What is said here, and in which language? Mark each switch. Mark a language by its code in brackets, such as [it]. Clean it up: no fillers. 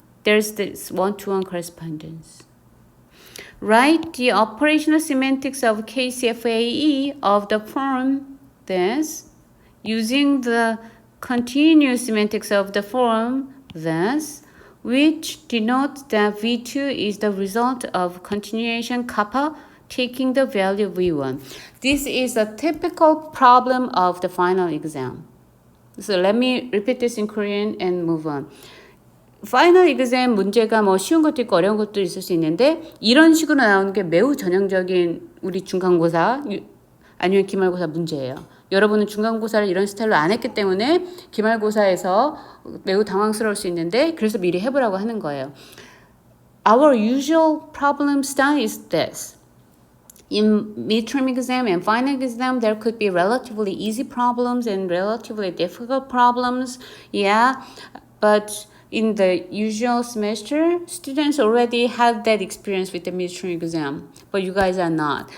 [en] There's this one-to-one correspondence. Write the operational semantics of KCFAE of the form this, using the continuous semantics of the form this, which denotes that V2 is the result of continuation kappa taking the value V1. This is a typical problem of the final exam. So let me repeat this in Korean and move on. [ko] 파이널 exam 문제가 뭐 쉬운 것도 있고 어려운 것도 있을 수 있는데 이런 식으로 나오는 게 매우 전형적인 우리 중간고사 아니면 기말고사 문제예요. 여러분은 중간고사를 이런 스타일로 안 했기 때문에 기말고사에서 매우 당황스러울 수 있는데 그래서 미리 해보라고 하는 거예요. [en] Our usual problem style is this. In midterm exam and final exam, there could be relatively easy problems and relatively difficult problems. Yeah, but in the usual semester, students already have that experience with the midterm exam, but you guys are not.